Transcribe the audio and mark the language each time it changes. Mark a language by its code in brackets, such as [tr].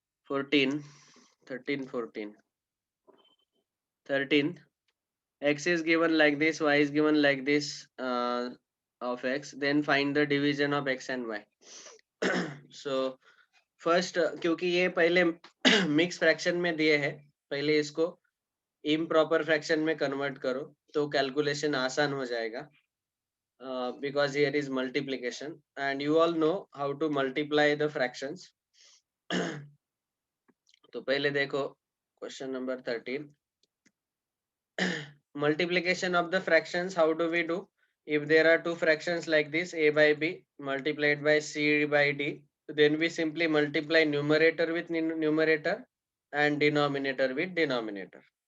[en] 14 13 14 13, x is given like this, y is given like this, of x, then find the division of x and y. [hi] So first, क्योंकि ये पहले mix fraction में दिए हैं, पहले इसको इम्प्रॉपर फ्रैक्शन में कन्वर्ट करो तो कैलकुलेशन आसान हो जाएगा, [en] Because here is multiplication and you all know how to multiply the fractions. [hi] तो पहले देखो question number 13, [en] multiplication of the fractions, how do we do? If there are two fractions like this, a by b multiplied by c by d, then we simply multiply numerator with numerator and denominator with denominator.